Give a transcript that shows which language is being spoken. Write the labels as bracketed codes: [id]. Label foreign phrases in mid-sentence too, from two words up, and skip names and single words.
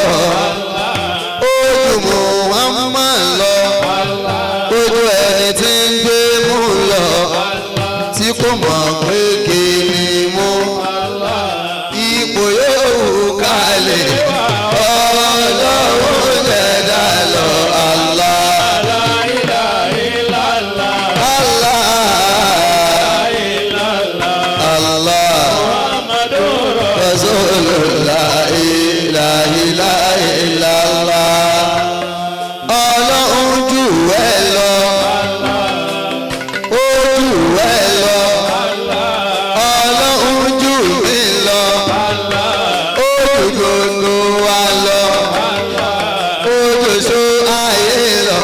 [yo] Ó ju Muhammad lọ. Ó ju ẹni tí ń gbé mú lọ. Tí kò mọ̀ pé kí ni mú. Ipò yóò kalẹ̀. Ọlọ́run jẹ̀dá lọ. [ar] Allah. لا إله إلا الله الله. الله. Muhammadur رسول الله. لا إله إلا الله. [yo] Ọlọ́run jù ẹ́ lọ. Ó jù ẹ́ lọ. Ọlọ́run jù mí lọ. Ó jù gbogbo wa lọ. Ó jòṣó ayé lọ.